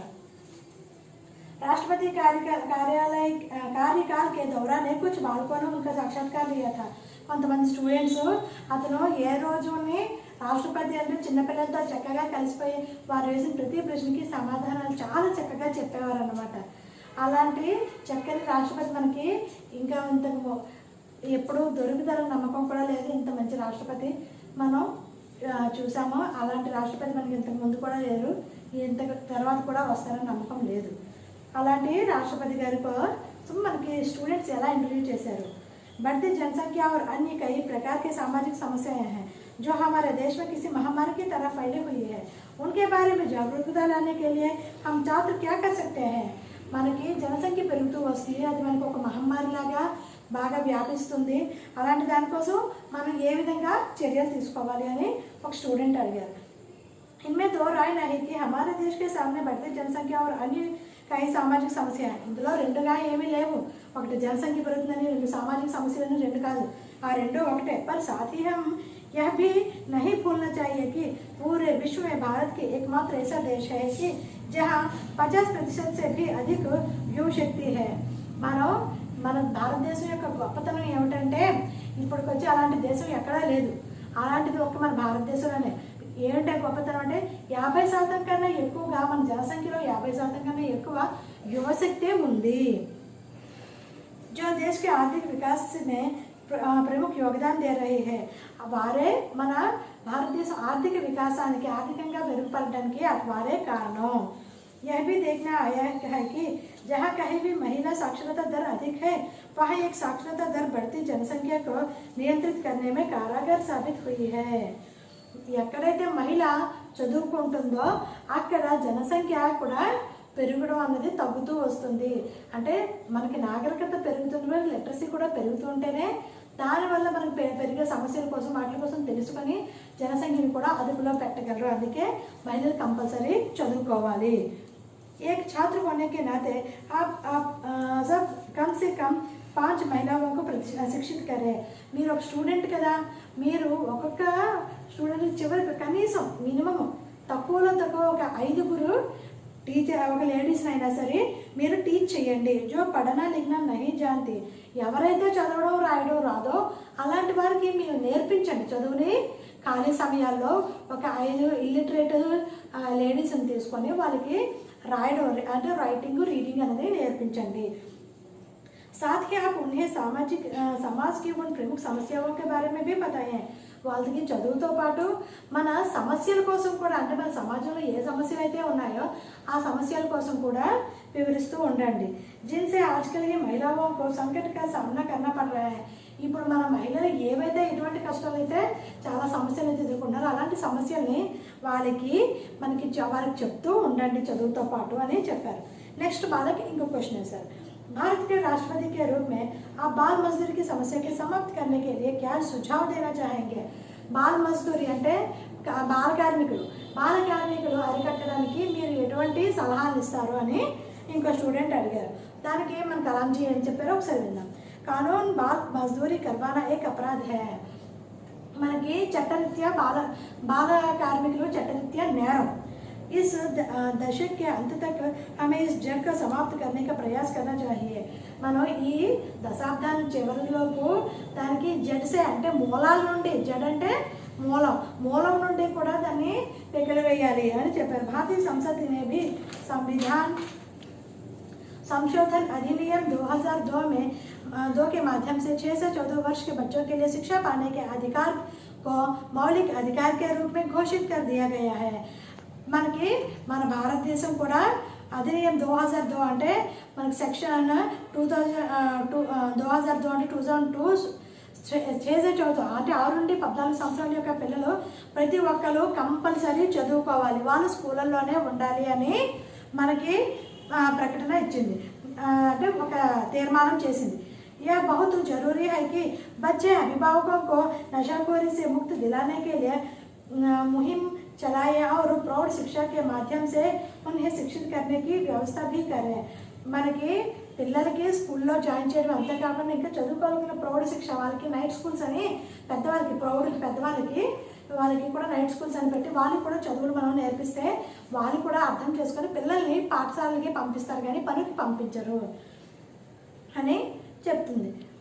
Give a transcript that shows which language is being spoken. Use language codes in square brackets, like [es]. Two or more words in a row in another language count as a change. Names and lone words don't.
[hi] राष्ट्रपति कार्यकाल के दौरान कुछ बालकों ने उनका साक्षात्कार लिया था. [te] కొంతమంది స్టూడెంట్స్ అతను ఏ రోజుని రాష్ట్రపతి అంటే చిన్నపిల్లలతో చక్కగా కలిసిపోయి వారు వేసిన ప్రతి ప్రశ్నకి సమాధానాలు చాలా చక్కగా చెప్పేవారు అన్నమాట. అలాంటి చక్కని రాష్ట్రపతి మనకి ఇంకా ఇంతకు ఎప్పుడు దొరుకుతారని నమ్మకం కూడా లేదు. ఇంత మంచి రాష్ట్రపతి మనం చూసాము. అలాంటి రాష్ట్రపతి మనకి ఇంతకు ముందు కూడా లేరు, ఇంత తర్వాత కూడా వస్తారని నమ్మకం లేదు. అలాంటి రాష్ట్రపతి గారి కోసం మనకి స్టూడెంట్స్ ఎలా ఇంటర్వ్యూ చేశారు. [hi] बढ़ती जनसंख्या और अन्य कई प्रकार के सामाजिक समस्याएं हैं जो हमारे देश में किसी महामारी की तरह फैली हुई है। उनके बारे में जागरूकता लाने के लिए हम छात्र क्या कर सकते हैं? [te] మనకి జనసంఖ్య పెరుగుతూ వస్తుంది, అది మనకు ఒక మహమ్మారి లాగా బాగా వ్యాపిస్తుంది. అలాంటి దానికోసం మనం ఏ విధంగా చర్యలు తీసుకోవాలి అని ఒక స్టూడెంట్ అడిగారు. [hi] इनमें दो राय नहीं कि हमारे देश के सामने बढ़ती जनसंख्या और अन्य कई सामाजिक समस्या है. [te] ఇందులో రెండుగా ఏమీ లేవు. ఒకటి జనసంఖ్య పెరుగుతుందని, రెండు సామాజిక సమస్యలని, రెండు కాదు, ఆ రెండు ఒకటే. [hi] पर साथ ही हम यह भी नहीं भूलना चाहिए कि पूरे विश्व में भारत की एकमात्र ऐसा देश है कि जहाँ 50% से भी अधिक युवा शक्ति है. [te] మన భారతదేశం యొక్క గొప్పతనం ఏమిటంటే ఇప్పటికొచ్చి అలాంటి దేశం ఎక్కడా లేదు. అలాంటిది ఒక మన భారతదేశంలోనే. ఏంటంటే గొప్పతనం అంటే 50% కన్నా ఎక్కువగా, మన జనసంఖ్యలో 50% కన్నా ఎక్కువ యువశక్తి ఉంది. [hi] जो देश के आर्थिक विकास में प्रमुख योगदान दे रहे हैं. [te] వారే మన భారతదేశ ఆర్థిక వికాసానికి, ఆర్థికంగా మెరుగుపడడానికి వారే కారణం. [hi] यह भी देखना आया है कि जहाँ कहीं भी महिला साक्षरता दर अधिक है वहाँ एक साक्षरता दर बढ़ती जनसंख्या को नियंत्रित करने में कारगर साबित हुई है. [te] ఎక్కడైతే మహిళ చదువుకుంటుందో అక్కడ జనసంఖ్య కూడా పెరగడం అన్నది తగ్గుతూ వస్తుంది. అంటే మనకి నాగరికత పెరుగుతుంటే లిటరసీ కూడా పెరుగుతూ ఉంటేనే దానివల్ల మనకు పెరిగే సమస్యల కోసం, వాటి కోసం తెలుసుకొని జనసంఖ్యను కూడా అదుపులో పెట్టగలరు. అందుకే మహిళలు కంపల్సరీ చదువుకోవాలి. [hi] एक छात्र होने के नाते आप सब कम से कम 5 महिलाओं को शिक्षित करें. [te] మీరు ఒక స్టూడెంట్ కదా, మీరు ఒక్కొక్క స్టూడెంట్ చివరికి కనీసం మినిమం తక్కువలో తక్కువ ఒక 5 టీచర్, ఒక లేడీస్ని అయినా సరే మీరు టీచ్ చేయండి. [hi] जो पढ़ना लिखना नहीं जानती, [te] ఎవరైతే చదవడం రాయడం రాదో అలాంటి వారికి మీరు నేర్పించండి చదువుని. ఖాళీ సమయాల్లో ఒక 5 [en] illiterate ladies [te] తీసుకొని వాళ్ళకి రాయడం అంటే [en] writing, reading [te] అనేది నేర్పించండి. [hi] साथ ही आप उन्हें समाज की उन प्रमुख समस्याओं के बारे में भी बताएं. [te] వాళ్ళకి చదువుతో పాటు మన సమస్యల కోసం కూడా, అంటే మన సమాజంలో ఏ సమస్యలు అయితే ఉన్నాయో ఆ సమస్యల కోసం కూడా వివరిస్తూ ఉండండి. [hi] जिनसे आजकल ये महिलाओं को संकट का सामना करना पड़ रहा है. [te] ఇప్పుడు మన మహిళలు ఏవైతే ఎటువంటి కష్టాలు అయితే చాలా సమస్యలు అయితే ఎదుర్కొన్నారో అలాంటి సమస్యల్ని వాళ్ళకి చెప్తూ ఉండండి చదువుతో పాటు అని చెప్పారు. నెక్స్ట్ వాళ్ళకి ఇంకో క్వశ్చన్ [hi] है सर, भारत के राष्ट्रपति के रूप में आप बाल मजदूरी की समस्या के समाप्त करने के लिए क्या सुझाव देना चाहेंगे? [te] బాల్ మజ్దూరి అంటే బాల కార్మికులు అరికట్టడానికి మీరు ఎటువంటి సలహాలు ఇస్తారు అని ఇంకో స్టూడెంట్ అడిగారు. దానికి మన కలాంజీ ఏం చెప్పారో ఒకసారి విందాం. [hi] कानून बाल मजदूरी करवाना एक अपराध है. [te] మనకి చట్టరీత్యా బాల కార్మికులు చట్టరీత్యా నేరం. [hi] इस दशक के अंत तक हमें इस जड़ को समाप्त करने का प्रयास करना चाहिए. [te] మనం ఈ దశాబ్దాల చివరిలోపు దానికి జడ్సే అంటే మూలాల నుండి, జడ్ అంటే మూలం నుండి కూడా దాన్ని పెకిలివేయాలి అని చెప్పారు. [hi] भारतीय संसद ने भी संविधान संशोधन अधिनियम 2002 के माध्यम से 6 से 14 वर्ष के बच्चों के लिए शिक्षा पाने के अधिकार को मौलिक अधिकार के रूप में घोषित कर दिया गया है. [te] మనకి మన భారతదేశం కూడా అధినియం 2002 అంటే మనకి సెక్షన్ 2002 అంటే 2002 చేసే చదువుతాం అంటే 6 నుండి 14 సంవత్సరాల యొక్క పిల్లలు ప్రతి ఒక్కరు కంపల్సరీ చదువుకోవాలి, వాళ్ళు స్కూళ్ళల్లోనే ఉండాలి అని మనకి ప్రకటన ఇచ్చింది, అంటే ఒక తీర్మానం చేసింది. [hi] यह बहुत जरूरी है कि बच्चे अभिभावकों को नशाखोरी से मुक्त दिलाने के लिए मुहिम चलाएं और प्रौढ़ शिक्षा के माध्यम से उन्हें शिक्षित करने की व्यवस्था भी करें. [te] మనకి పిల్లలకి స్కూల్లో జాయిన్ చేయడం అంతేకాకుండా ఇంకా చదువుకోవాలనుకున్న ప్రౌఢ శిక్ష, వాళ్ళకి [en] night schools [te] అని పెద్దవాళ్ళకి కూడా [en] night schools [te] అని పెట్టి వాళ్ళకి కూడా చదువులు మనం నేర్పిస్తే వాళ్ళు కూడా అర్థం చేసుకొని పిల్లల్ని పాఠశాలకి పంపిస్తారు కానీ పనికి పంపించరు అని చెప్తుంది.